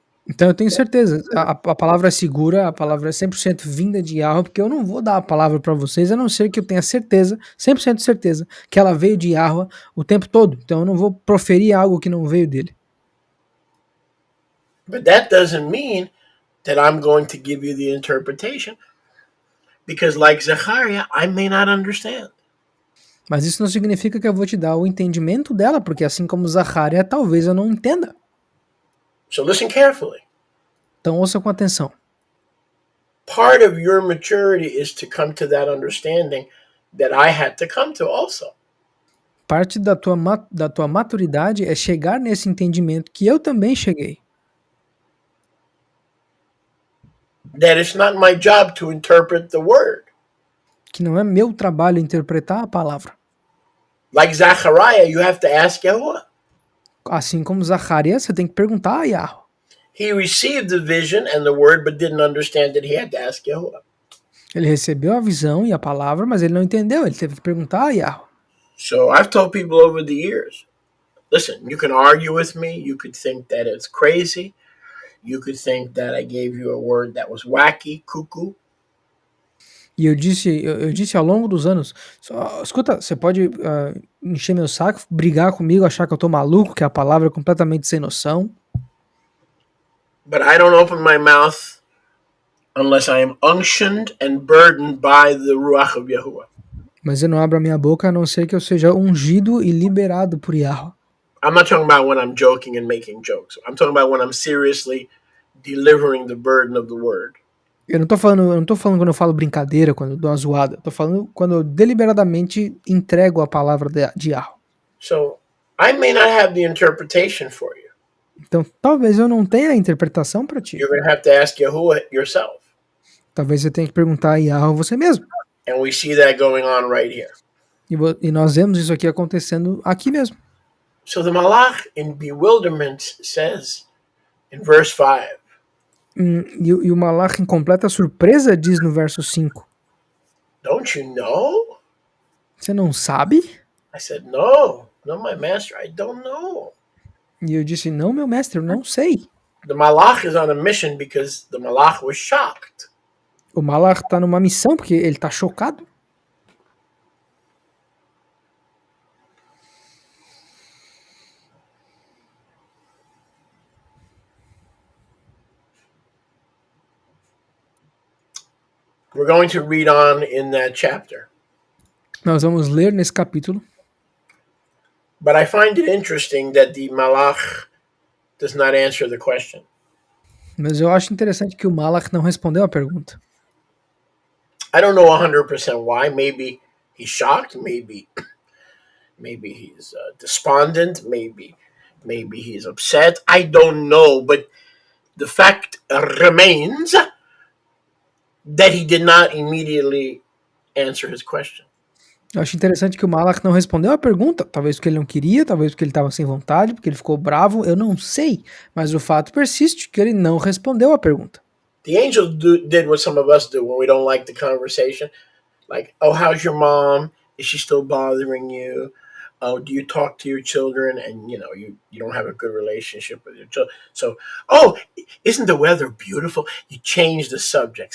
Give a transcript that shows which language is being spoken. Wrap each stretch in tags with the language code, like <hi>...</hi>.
<pt>Então eu tenho certeza, a palavra é segura, a palavra é 100% vinda de Yahweh, porque eu não vou dar a palavra para vocês, a não ser que eu tenha certeza, 100% certeza, que ela veio de Yahweh o tempo todo. Então eu não vou proferir algo que não veio dele.</pt> <en>But that doesn't mean that I'm going to give you the interpretation, because like Zechariah, I may not understand.</en> <pt>Mas isso não significa que eu vou te dar o entendimento dela, porque assim como Zacarias, talvez eu não entenda.</pt> <en>So listen carefully.</en> <pt>Então ouça com atenção.</pt> <en>Part of your maturity is to come to that understanding that I had to come to also.</en> <pt>Parte da tua maturidade é chegar nesse entendimento que eu também cheguei.</pt> <en>That it's not my job to interpret the word.</en> <pt>Que não é meu trabalho interpretar a palavra.</pt> <en>Like Zechariah, you have to ask Yahuwah.</en> <pt>Assim como Zacarias, você tem que perguntar a Yahweh.</pt> <en>He received the vision and the word, but didn't understand that he had to ask Yahuwah.</en> <pt>Ele recebeu a visão e a palavra, mas ele não entendeu. Ele teve que perguntar a Yahweh.</pt> <en>So I've told people over the years, listen, you can argue with me, you could think that it's crazy, You could think that I gave you a word that was wacky, cuckoo.</en> <pt>E eu disse ao longo dos anos, escuta, você pode encher meu saco, brigar comigo, achar que eu tô maluco, que a palavra é completamente sem noção.</pt> <en>But I don't open my mouth unless I am unctioned and burdened by the Ruach of Yahuwah.</en> <pt>Mas eu não abro a minha boca a não ser que eu seja ungido e liberado por Yahweh.</pt> <en>I'm not talking about when I'm joking and making jokes. I'm talking about when I'm seriously delivering the burden of the word.</en> <pt>Eu não tô falando quando eu falo brincadeira, quando eu dou uma zoada. Eu tô falando quando eu deliberadamente entrego a palavra de Yahweh.</pt> <en>So I may not have the interpretation for you.</en> <pt>Então, talvez eu não tenha a interpretação para ti.</pt> <en>You're going to have to ask Yahuwah yourself.</en> <pt>Talvez você tenha que perguntar a Yahweh você mesmo.</pt> <en>And we see that going on right here.</en> <pt>E nós vemos isso aqui acontecendo aqui mesmo.</pt> <en>So the Malach in bewilderment says in verse 5.</en> <pt>E o Malach em completa surpresa diz no verso 5.</pt> <en>Don't you know?</en> <pt>Você não sabe?</pt> <en>I said, no, my master, I don't know.</en> <pt>E eu disse, não, meu mestre, eu não sei.</pt> <en>The Malach is on a mission because the Malach was shocked.</en> <pt>O Malach tá numa missão porque ele tá chocado.</pt> <en>We're going to read on in that chapter.</en> <pt>Nós vamos ler nesse capítulo.</pt> <en>But I find it interesting that the Malach does not answer the question.</en> <pt>Mas eu acho interessante que o Malach não respondeu a pergunta.</pt> <en>I don't know 100% why. Maybe he's shocked. Maybe he's despondent. Maybe he's upset. I don't know. But the fact remains that he did not immediately answer his question.</en> <pt>Eu acho interessante que o Malach não respondeu a pergunta. Talvez porque ele não queria, talvez porque ele estava sem vontade, porque ele ficou bravo, eu não sei. Mas o fato persiste que ele não respondeu a pergunta.</pt> <en>The angel did what some of us do when we don't like the conversation. Like, oh, how's your mom? Is she still bothering you? Oh, do you talk to your children? And, you don't have a good relationship with your children. So, oh, isn't the weather beautiful? You change the subject.</en>